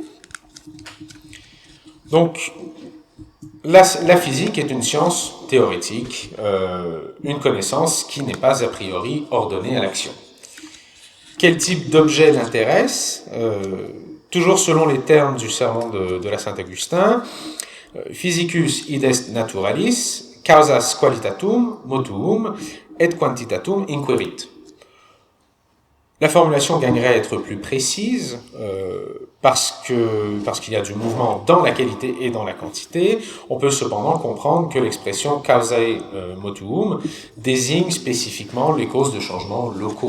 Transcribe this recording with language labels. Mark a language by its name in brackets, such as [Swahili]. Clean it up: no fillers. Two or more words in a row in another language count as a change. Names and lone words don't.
[French] Donc, la physique est une science théorétique, une connaissance qui n'est pas a priori ordonnée à l'action. Quel type d'objet l'intéresse? Toujours selon les termes du sermon de la Saint-Augustin, [Latin] physicus id est naturalis, causas qualitatum motuum et quantitatum inquirit. [French] La formulation gagnerait à être plus précise parce qu'il y a du mouvement dans la qualité et dans la quantité. On peut cependant comprendre que l'expression [Latin] causae motuum [French] désigne spécifiquement les causes de changements locaux.